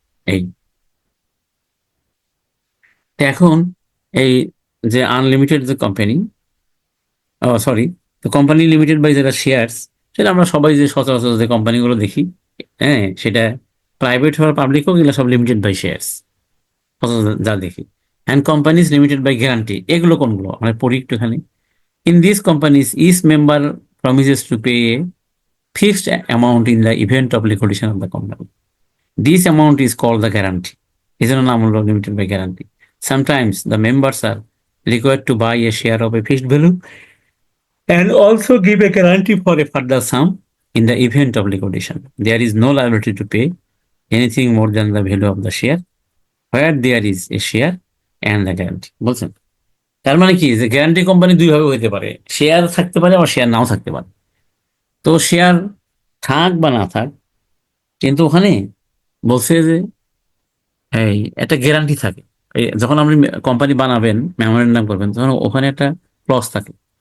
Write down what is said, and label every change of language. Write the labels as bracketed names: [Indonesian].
[Bangla] এই তো এখন এই যে আনলিমিটেড যে কোম্পানি, ও সরি, তো কোম্পানি লিমিটেড বাই যেটা শেয়ারস, সেটা আমরা সবাই যে সচরাচর যে কোম্পানিগুলো দেখি, হ্যাঁ, সেটা প্রাইভেট হোক পাবলিক হোক, এগুলো সব লিমিটেড বাই শেয়ারস যা দেখি। And companies limited by guarantee, এগুলো কোনগুলো মানে পড়ি একটুখানি। [English] In this companies each member promises to pay a fixed amount in the event of liquidation of the company. This amount is called the guarantee. Is a [Bangla] নাম হলো [English] limited by guarantee. Sometimes the members are required to buy a share of a fixed value and also give a guarantee for a further sum in the event of liquidation. There is no liability to pay anything more than the value of the share where there is a share and the guarantee. [Bangla] বলছেন, তার মানে কি যে guarantee company দুই ভাবে হইতে পারে, share থাকতে পারে আর শেয়ার নাও থাকতে পারে। তো শেয়ার থাক বা না থাক, কিন্তু ওখানে বলছে যে এই একটা গ্যারান্টি থাকে। এই যখন আপনি কোম্পানি বানাবেন, মেমোরেন্ডাম করবেন, তখন ওখানে একটা ক্লজ থাকে।